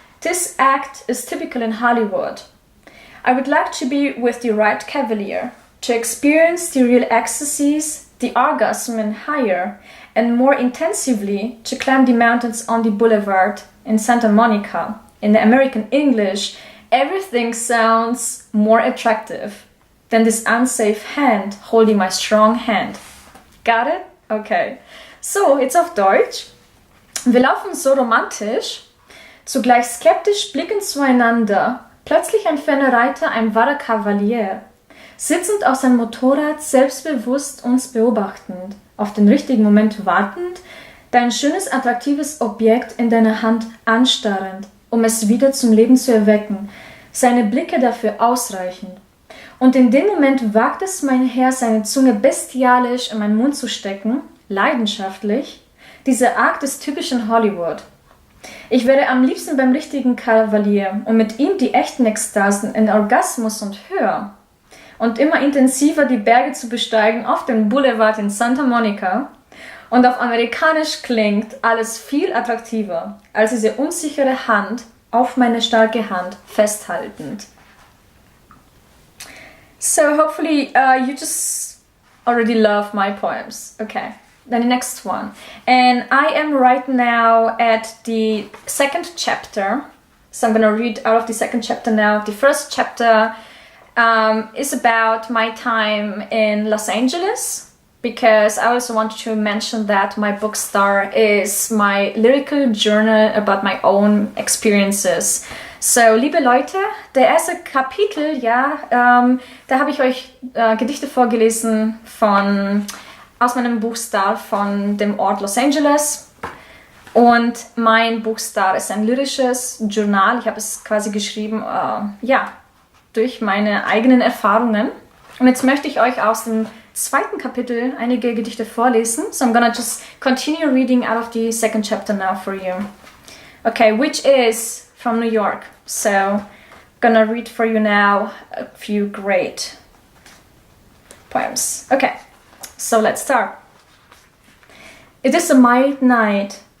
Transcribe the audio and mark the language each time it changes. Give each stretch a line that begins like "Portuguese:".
English: This act is typical in Hollywood. I would like to be with the right cavalier, to experience the real ecstasies, the orgasm and higher, and more intensively to climb the mountains on the boulevard in Santa Monica. In the American English, everything sounds more attractive than this unsafe hand holding my strong hand. Got it? Okay. So,
German: jetzt auf Deutsch. Wir laufen so romantisch, zugleich skeptisch blickend zueinander. Plötzlich ein ferner Reiter, ein wahrer Kavalier, sitzend auf seinem Motorrad, selbstbewusst uns beobachtend, auf den richtigen Moment wartend, dein schönes, attraktives Objekt in deiner Hand anstarrend, um es wieder zum Leben zu erwecken, seine Blicke dafür ausreichend. Und in dem Moment wagt es mein Herr, seine Zunge bestialisch in meinen Mund zu stecken, leidenschaftlich, diese Art des typischen Hollywood. Ich wäre am liebsten beim richtigen Kavalier und mit ihm die echten Ekstasen in Orgasmus und Höhe. Und immer intensiver die Berge zu besteigen auf dem Boulevard in Santa Monica. Und auf amerikanisch klingt alles viel attraktiver als diese unsichere Hand auf meine starke Hand festhaltend.
English: So hopefully you just already love my poems. Okay, then the next one. And I am right now at the second chapter. So I'm going to read out of the second chapter now. The first chapter is about my time in Los Angeles. Because I also want to mention that my book Star is my lyrical journal about my own experiences.
German: So, liebe Leute, der erste Kapitel, da habe ich euch Gedichte vorgelesen aus meinem Buch Star von dem Ort Los Angeles. Und mein Buch Star ist ein lyrisches Journal. Ich habe es quasi geschrieben, durch meine eigenen Erfahrungen. Und jetzt möchte ich euch aus dem zweiten Kapitel einige Gedichte vorlesen.
English: So I'm gonna just continue reading out of the second chapter now for you. Okay, which is from New York. So I'm gonna read for you now a few great poems. Okay, so let's start. It is a mild night.